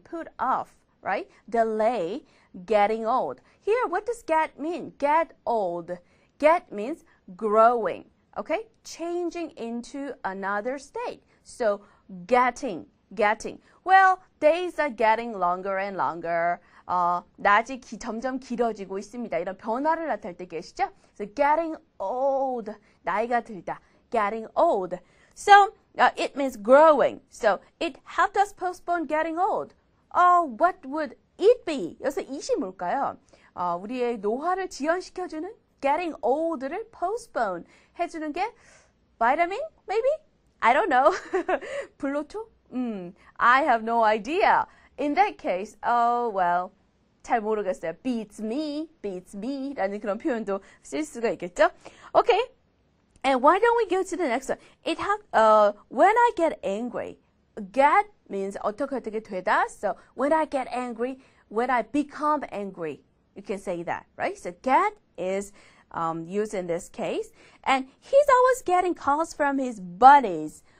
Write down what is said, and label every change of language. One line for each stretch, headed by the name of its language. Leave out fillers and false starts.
English: Put off, right? Delay getting old. Here, what does get mean? Get old. Get means growing. Okay? Changing into another state. So, getting. Well, days are getting longer and longer.
Korean: 낮이 점점 길어지고 있습니다. 이런 변화를 나타낼 때 계시죠?
English: So, getting old.
Korean: 나이가 들다.
English: Getting old. So, it means growing. So, it helped us postpone getting old. What would it be?
Korean: 여기서 it이 뭘까요? 우리의 노화를 지연시켜주는 getting old를 postpone 해주는 게 vitamin? Maybe? I don't know. 불로초? I have no idea.
English: In that case, well,
Korean: 잘 모르겠어요.
English: beats me
Korean: 라는 그런 표현도 쓸 수가 있겠죠?
English: Okay. And why don't we go to the next one? It when I get angry. Get means
Korean: 어떻게 되다.
English: So when I get angry, when I become angry, you can say that, right? So get is used in this case. And he's always getting calls from his buddies.